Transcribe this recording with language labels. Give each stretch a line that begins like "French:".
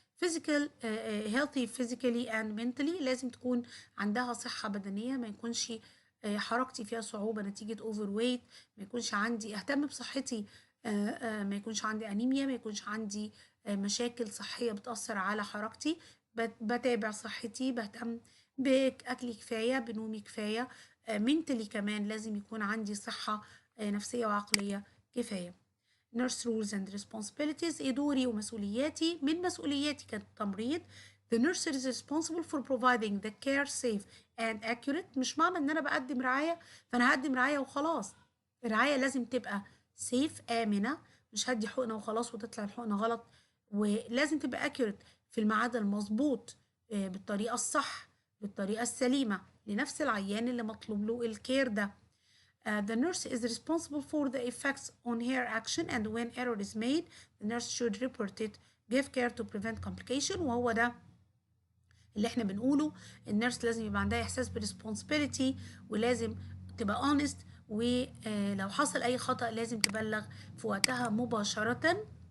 English: physical healthy physically and mentally،
Arabic: لازم تكون عندها صحة بدنية، ما يكونش حركتي فيها صعوبة نتيجة overweight، ما يكونش عندي اهتم بصحتي، ما يكونش عندي أنيميا، ما يكونش عندي مشاكل صحية بتأثر على حركتي. بتابع صحتي، بهتم بأكلي كفاية، بنومي كفاية. mentally كمان لازم يكون عندي صحة نفسية وعقلية كفاية.
English: nurse rules and responsibilities،
Arabic: ايه دوري ومسؤولياتي؟ من مسؤولياتي كتمريض
English: the nurse is responsible for providing the care safe and accurate.
Arabic: مش معنى ان انا بقدم رعاية فانا هقدم رعاية وخلاص. الرعاية لازم تبقى safe، آمنة. مش هدي حقنة وخلاص وتطلع الحقنة غلط. ولازم تبقى accurate، في الميعاد المظبوط، بالطريقة الصح، بالطريقة السليمة لنفس العيان اللي مطلوب له الكير ده.
English: The nurse is responsible for the effects on her action, and when error is made the nurse should report it. Give care to prevent complication،
Arabic: وهو ده اللي احنا بنقوله. النيرس لازم يبقى عندها احساس بالresponsibility، ولازم تبقى honest، ولو حصل أي خطأ لازم تبلغ في وقتها مباشرة.